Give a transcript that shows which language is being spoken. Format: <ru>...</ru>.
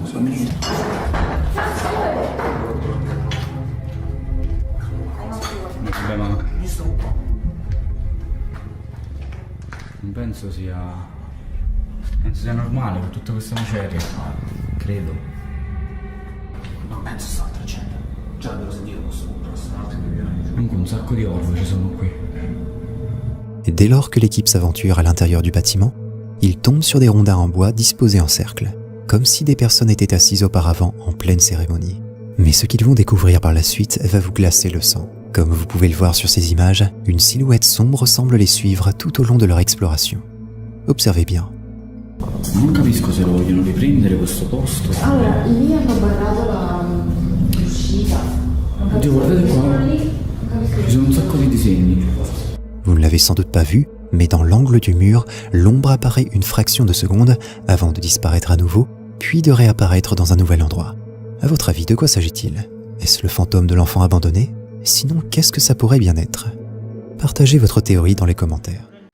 <it>Vabbè, ma non penso sia normale con tutta questa maceria. Credo. Non penso sta altra gente. Già l'avevo sentito questo punto. Comunque un sacco di orme ci sono qui.</it> <fr>Et dès lors que l'équipe s'aventure à l'intérieur du bâtiment, ils tombent sur des rondins en bois disposés en cercle, comme si des personnes étaient assises auparavant en pleine cérémonie. Mais ce qu'ils vont découvrir par la suite va vous glacer le sang. Comme vous pouvez le voir sur ces images, une silhouette sombre semble les suivre tout au long de leur exploration. Observez bien.</fr> <it>Non capisco se lo vogliono riprendere questo posto. Allora, lì hanno barrato l'uscita. Oddio, guardate qua. Ci sono un sacco di disegni.</it> <fr>Vous ne l'avez sans doute pas vu, mais dans l'angle du mur, l'ombre apparaît une fraction de seconde avant de disparaître à nouveau, puis de réapparaître dans un nouvel endroit. À votre avis, de quoi s'agit-il? Est-ce le fantôme de l'enfant abandonné? Sinon, qu'est-ce que ça pourrait bien être? Partagez votre théorie dans les commentaires.</fr>